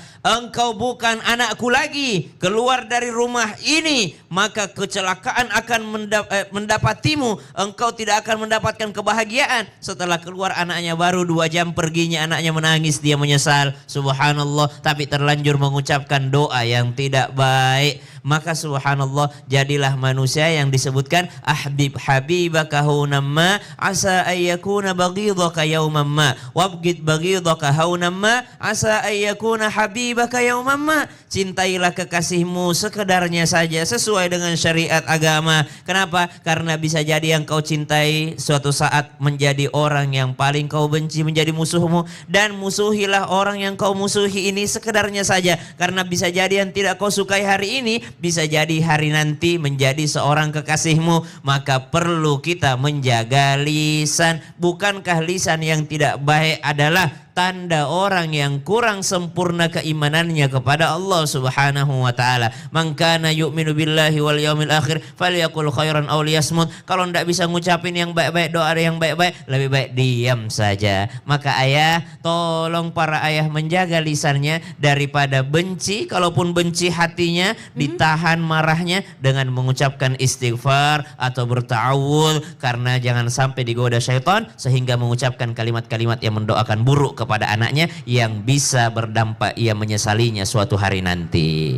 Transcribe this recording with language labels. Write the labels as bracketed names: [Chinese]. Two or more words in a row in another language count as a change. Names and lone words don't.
[Indonesian] Engkau bukan anakku lagi, keluar dari rumah ini maka kecelakaan akan mendapatimu. Engkau tidak akan mendapatkan kebahagiaan. Setelah keluar anaknya baru 2 jam perginya, anaknya menangis, dia menyesal. Subhanallah, tapi terlanjur mengucapkan doa yang tidak baik. Maka subhanallah, jadilah manusia yang disebutkan [Arabic] أحبب حبيبك هونا ما عسى أن يكون بغيضك يوما ما وأبغض بغيضك هونا ما عسى أن يكون حبيبك يوما ما. [Indonesian] Cintailah kekasihmu sekedarnya saja sesuai dengan syariat agama. Kenapa? Karena bisa jadi yang kau cintai suatu saat menjadi orang yang paling kau benci, menjadi musuhmu. Dan musuhilah orang yang kau musuhi ini sekedarnya saja, karena bisa jadi yang tidak kau sukai hari ini bisa jadi hari nanti menjadi seorang kekasihmu. Maka perlu kita menjaga lisan. Bukankah lisan yang tidak baik adalah tanda orang yang kurang sempurna keimanannya kepada Allah [Arabic] سبحانه وتعالى. من كان يؤمن بالله واليوم الآخر فليقل خيرا أو ليصمت. [Indonesian] Kalau ndak bisa ngucapin yang baik-baik, doa yang baik-baik, lebih baik diam saja. Maka ayah, tolong para ayah menjaga lisannya daripada benci. Kalaupun benci hatinya, ditahan marahnya dengan mengucapkan istighfar atau berta'awudz, karena jangan sampai digoda syaitan sehingga mengucapkan kalimat-kalimat yang mendoakan buruk kepada anaknya yang bisa berdampak ia menyesalinya suatu hari nanti.